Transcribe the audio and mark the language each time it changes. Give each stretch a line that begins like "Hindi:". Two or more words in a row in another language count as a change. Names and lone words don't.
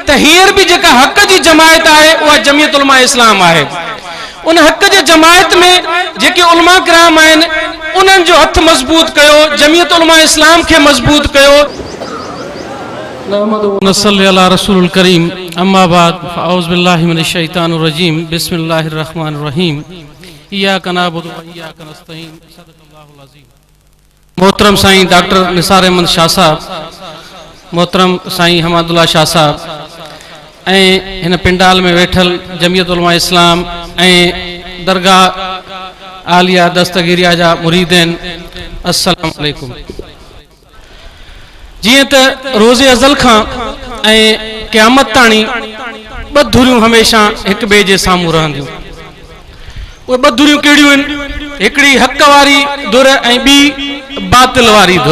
Sindhi: त हींअर बि जेका हक़ जी जमायत आहे उहा जमियत उलमा इस्लाम आहे। उन हक़ जे जमायत में जेके उलमा किराम आहिनि उन्हनि जो हथ मज़बूत कयो, जमियत उलमा इस्लाम खे मज़बूत कयो।
Arabic: نصلي على رسول كريم أما بعد فأعوذ بالله من الشيطان الرجيم بسم الله الرحمن الرحيم إياك نعبد وإياك نستعين صدق الله العظيم.
Sindhi: मोहतरम साईं डॉक्टर निसार अहमद शाह साहब, मोहतरम साईं हमादुल्ला शाह साहब ऐं हिन पिंडाल में वेठल जमियत उलमा इस्लाम ऐं दरगाह आलिया दस्तगीरिया जा मुरीदन,
Arabic: السلام عليكم.
Sindhi: जीअं त रोज़े अज़ल खां ऐं क़यामत ताणी ॿ धुरियूं हमेशह हिक ॿिए जे साम्हूं रहंदियूं। उहे ॿ धुरियूं कहिड़ियूं आहिनि? हिकिड़ी हक़ वारी धुर ऐं ॿी बातिल वारी धुर।